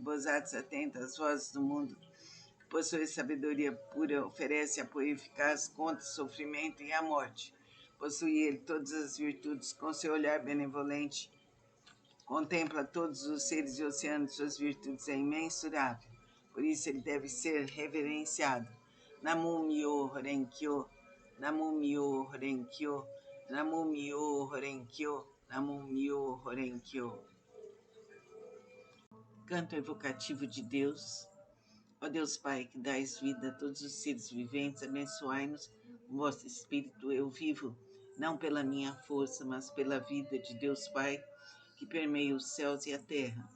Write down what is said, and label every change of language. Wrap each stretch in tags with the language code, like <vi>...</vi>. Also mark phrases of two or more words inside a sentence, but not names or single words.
<pt>Bodhisattva atenta às vozes do mundo, que possui sabedoria pura, oferece apoio eficaz contra o sofrimento e a morte. Possui ele todas as virtudes, com seu olhar benevolente, contempla todos os seres e o oceano de suas virtudes é imensurável. Por isso ele deve ser reverenciado.</pt> <ja>南無妙法蓮経、南無妙法蓮経、南無妙法蓮経、南無妙法蓮経.</ja> <pt>Canto evocativo de Deus. Ó Deus Pai, que dais vida a todos os seres viventes, abençoai-nos com vosso Espírito. Eu vivo, não pela minha força, mas pela vida de Deus Pai, que permeia os céus e a terra.</pt>